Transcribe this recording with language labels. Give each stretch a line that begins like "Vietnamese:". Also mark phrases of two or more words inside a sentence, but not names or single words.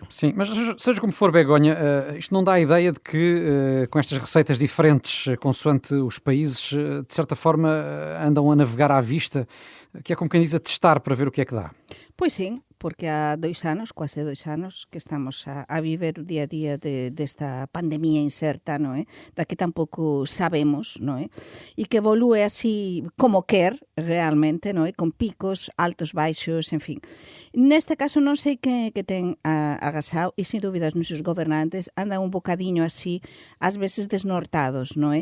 Portuguese: Sim, mas seja como for, Begonha, isto não dá a ideia de que, com estas receitas diferentes, consoante os países, de certa forma, andam a navegar à vista, que é como quem diz, a testar para ver o que é que dá.
Galician: Pois sim, porque há 2 anos, quase 2 anos, que estamos a viver o día a día desta pandemia incerta, non é? Da que tampouco sabemos, non é? E que evolúe así como quer, realmente, non é? Con picos, altos, baixos, en fin. Neste caso non sei que ten agasao e, sin dúbida, os nosos gobernantes andan un bocadiño así, ás veces desnortados, non é?